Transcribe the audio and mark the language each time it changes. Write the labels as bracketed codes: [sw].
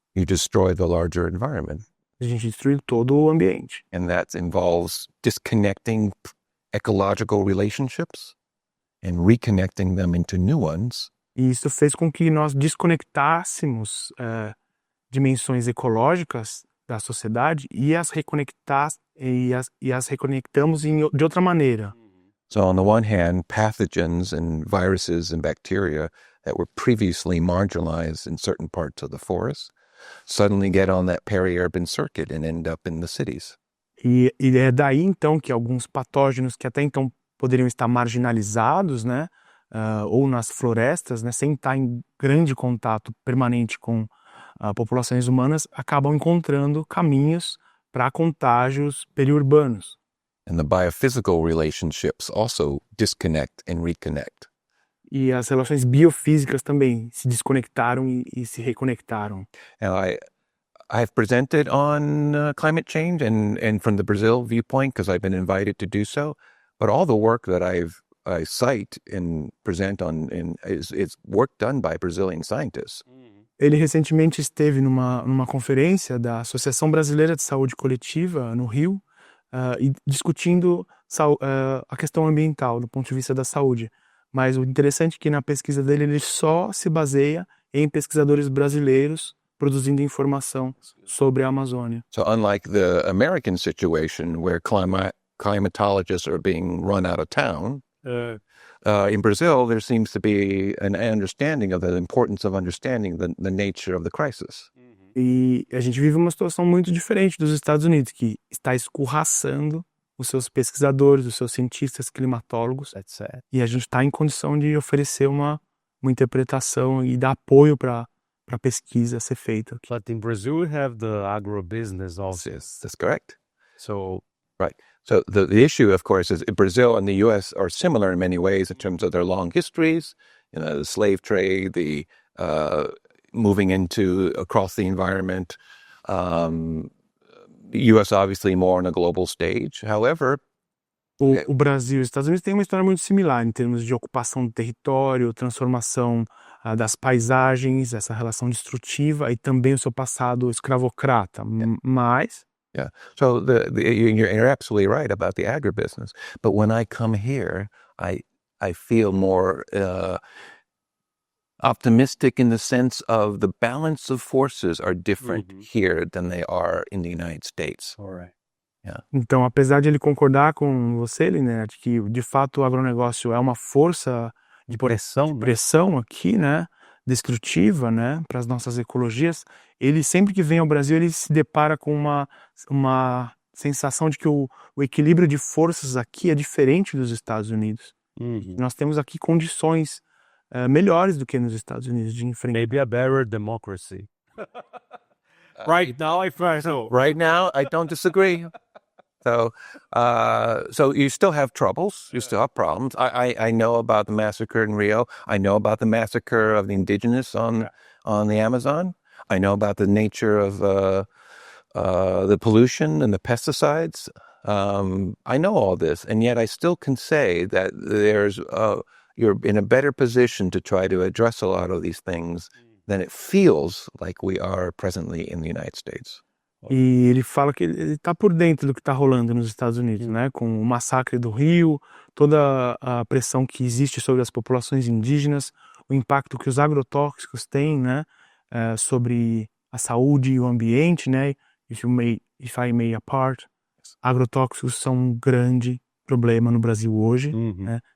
[en] you destroy the larger environment. [pt] A gente destruiu todo o ambiente. [en] And that involves disconnecting ecological relationships and reconnecting them into new ones. [pt] E isso fez com que nós desconectássemos dimensões ecológicas da sociedade e as reconectamos de outra maneira. [en] So on the one hand, pathogens and viruses and bacteria that were previously marginalized in certain parts of the forest suddenly get on that peri-urban circuit and end up in the cities. [pt] E é daí então que alguns patógenos que até então poderiam estar marginalizados, né, ou nas florestas, né, sem estar em grande contato permanente com populações humanas, acabam encontrando caminhos para contágios periurbanos. [en] And the biophysical relationships also disconnect and reconnect. [pt] E as relações biofísicas também se desconectaram e se reconectaram. [en] And I've presented on climate change and from the Brazil viewpoint because I've been invited to do so. But all the work that I cite and present on is work done by Brazilian scientists. [pt] Ele recentemente esteve numa conferência da Associação Brasileira de Saúde Coletiva, no Rio, e discutindo a questão ambiental do ponto de vista da saúde. Mas o interessante é que na pesquisa dele ele só se baseia em pesquisadores brasileiros produzindo informação sobre a Amazônia. [en] So unlike the American situation where climatologists are being run out of town, in Brazil there seems to be an understanding of the importance of understanding the nature of the crisis. [pt] E a gente vive uma situação muito diferente dos Estados Unidos, que está escorraçando os seus pesquisadores, os seus cientistas, climatólogos, etc. E a gente está em condição de oferecer uma interpretação e dar apoio para a pesquisa ser feita. [en] But in Brazil, we have the agribusiness also. Yes, that's correct. So, right. So the issue, of course, is Brazil and the U.S. are similar in many ways in terms of their long histories, the slave trade, the moving across the environment. The U.S. obviously more on a global stage. However, [pt] o Brasil e os Estados Unidos têm uma história muito similar em termos de ocupação do território, transformação das paisagens, essa relação destrutiva e também o seu passado escravocrata. Mas [en] yeah, so you're absolutely right about the agribusiness. But when I come here, I feel more optimistic in the sense of the balance of forces are different here than they are in the United States. all right. Yeah. [pt] Então, apesar de ele concordar com você, Linete, que de fato o agronegócio é uma força de pressão aqui, né, destrutiva, né, para as nossas ecologias, ele sempre que vem ao Brasil ele se depara com uma sensação de que o equilíbrio de forças aqui é diferente dos Estados Unidos. Nós temos aqui condições melhores do que nos Estados Unidos de enfrentar. [en] Maybe a better democracy. Right now, Right now, I don't disagree. So you still have troubles. You still have problems. I know about the massacre in Rio. I know about the massacre of the indigenous on the Amazon. I know about the nature of the pollution and the pesticides. I know all this, and yet I still can say that you're in a better position to try to address a lot of these things than it feels like we are presently in the United States. [pt] E ele fala que ele está por dentro do que está rolando nos Estados Unidos, né? Com o massacre do Rio, toda a pressão que existe sobre as populações indígenas, o impacto que os agrotóxicos têm, né? Sobre a saúde e o ambiente, né? [en] If I may apart, [pt] agrotóxicos são um grande problema no Brasil hoje, né?